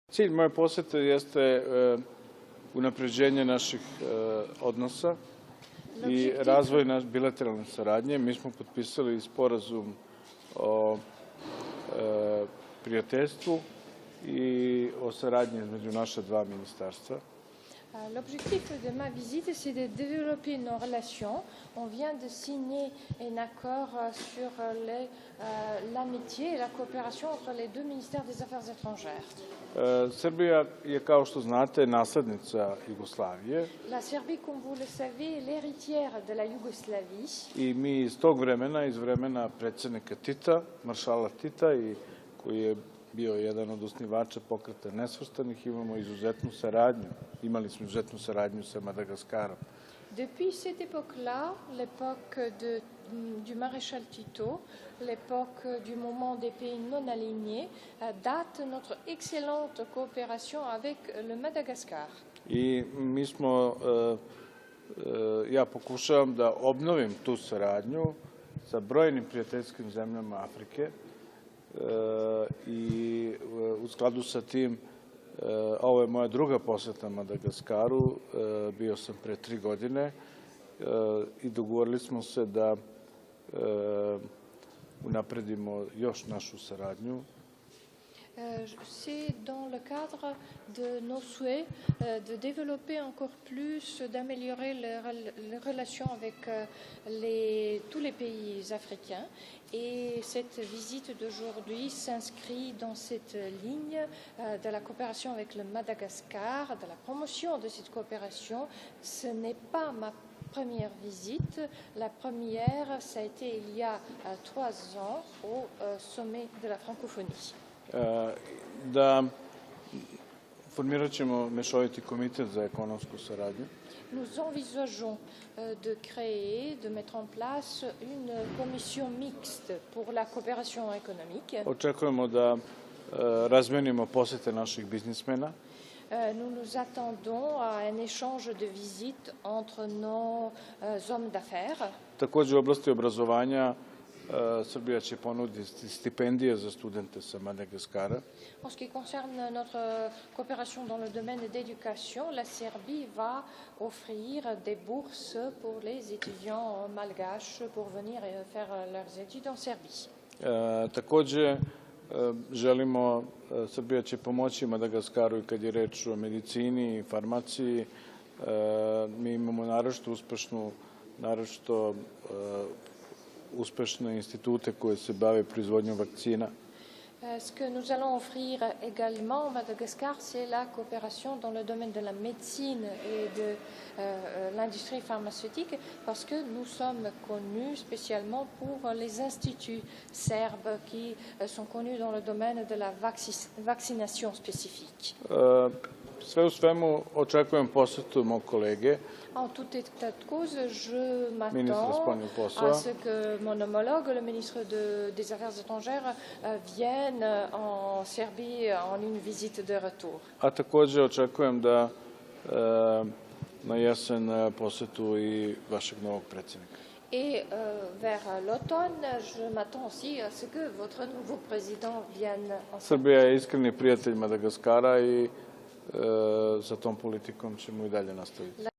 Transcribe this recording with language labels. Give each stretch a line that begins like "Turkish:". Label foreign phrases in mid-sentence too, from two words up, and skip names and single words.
Serbian: Cilj moje posete jeste unapređenje naših odnosa i razvoj naše bilateralne saradnje. Mi smo potpisali sporazum o prijateljstvu i o saradnji između naša dva ministarstva.
French: L'objectif de ma visite, c'est de développer nos relations. On vient de signer un accord sur l'amitié et la coopération entre les deux ministères des Affaires étrangères.
Serbian: Srbija je, kao što znate, naslednica Jugoslavije.
French: La Serbie, comme vous le savez, est l'héritière de la Yougoslavie.
Serbian: I mi iz tog vremena, iz vremena predsjednika Tita, maršala Tita, i koji je bio jedan od osnivača Pokreta nesvrstanih, imamo izuzetnu saradnju. Imali smo izuzetnu saradnju sa Madagaskarom.
French: Depuis cette époque-là, l'époque du maréchal Tito, l'époque du moment des pays non alignés, date notre excellente coopération avec le Madagascar.
Serbian: I mi smo, ja pokušavam da obnovim tu saradnju sa brojnim prijateljskim zemljama Afrike i u skladu sa tim ovo je moja druga poseta Madagaskaru, bio sam pre 3 godine i dogovorili smo se da unapredimo još našu saradnju.
French: C'est dans le cadre de nos souhaits de développer encore plus, d'améliorer les relations avec tous les pays africains. Et cette visite d'aujourd'hui s'inscrit dans cette ligne de la coopération avec le Madagascar, de la promotion de cette coopération. Ce n'est pas ma première visite. La première, ça a été il y a 3 ans au sommet de la francophonie.
Serbian: Da formirat ćemo mešoviti komitet za ekonomsku saradnju.
French: Nous envisageons de créer, de mettre en place une commission mixte pour la coopération économique.
Serbian: Očekujemo da razmenimo posete naših biznismena.
French: Nous nous attendons à un échange de visites entre nos hommes d'affaires.
Serbian: Takođe u oblasti obrazovanja Srbija će ponuditi stipendije za studente sa Madagaskara.
French: En ce qui concerne notre coopération dans le domaine d'éducation, la Serbie va offrir des bourses pour les étudiants malgaches pour venir faire leurs études en Serbie.
Serbian: Takođe, želimo, Srbija će pomoći Madagaskaru i kad je reč o medicini i farmaciji. Mi imamo naročito uspešne institute koje se bave proizvodnjom vakcina.
French: Ce que nous allons offrir également au Madagascar, c'est la coopération dans le domaine de la médecine et de l'industrie pharmaceutique, parce que nous sommes connus spécialement pour les instituts serbes qui sont connus dans le domaine de la vaccination spécifique.
Serbian: Sve u svemu očekujem posetu mog kolege.
French: En tout état de cause, je m'attends à ce que mon homologue, le ministre des Affaires étrangères, vienne en Serbie en une visite de retour.
Serbian: A takođe očekujem da na jesen posetu i vašeg novog predsjednika.
French: Et vers l'automne, je m'attends aussi à ce que votre nouveau président vienne en Serbie.
Serbian: Srbija je iskreni prijatelj Madagaskara i sa tom politikom ćemo i dalje nastaviti.